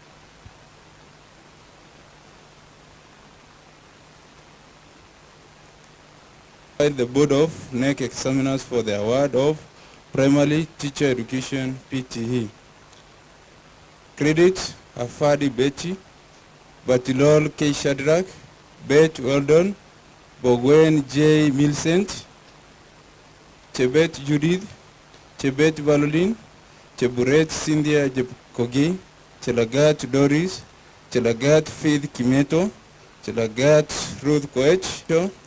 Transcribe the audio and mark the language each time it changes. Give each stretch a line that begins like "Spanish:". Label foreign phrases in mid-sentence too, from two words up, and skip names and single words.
English: The Board of NEC examiners for the award of Primary Teacher Education PTE. Credit: Afadi Betty, Batilol K. Shadrach, Beth Weldon, Bogwen J. Milcent, Chebet Judith, Chebet Valolin, Cheburet Cynthia Jepkogi, Chelagat Doris, Chelagat Faith Kimeto, Chelagat Ruth Koech,